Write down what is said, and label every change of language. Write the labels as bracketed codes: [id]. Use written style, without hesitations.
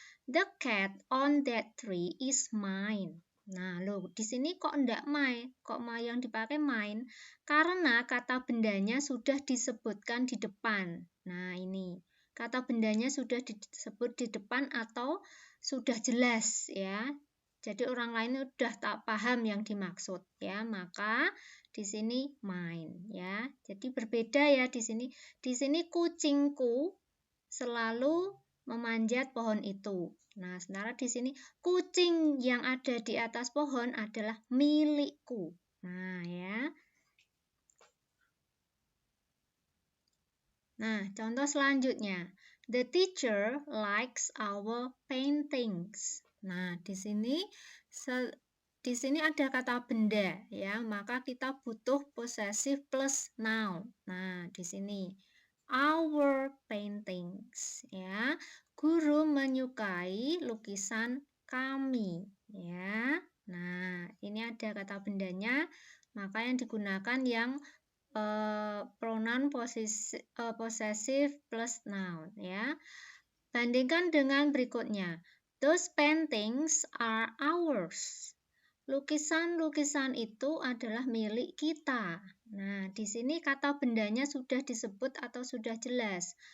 [en] The cat on that tree is mine. [id] Nah, loh, di sini kok enggak my? Kok my yang dipakai mine? Karena kata bendanya sudah disebutkan di depan. Nah, ini. Kata bendanya sudah disebut di depan atau sudah jelas ya. Jadi orang lain sudah tak paham yang dimaksud ya. Maka di sini mine ya. Jadi berbeda ya di sini. Di sini kucingku selalu memanjat pohon itu. Nah, sementara di sini kucing yang ada di atas pohon adalah milikku. Nah, ya. Nah, contoh selanjutnya. [en] The teacher likes our paintings. [id] Nah, di sini ada kata benda ya, maka kita butuh possessive plus noun. Nah, di sini [en] our paintings [id] ya. Guru menyukai lukisan kami ya. Nah, ini ada kata bendanya, maka yang digunakan yang pronoun possessive plus noun ya. Bandingkan dengan berikutnya. [en] Those paintings are ours. [id] Lukisan-lukisan itu adalah milik kita. Nah, di sini kata bendanya sudah disebut atau sudah jelas.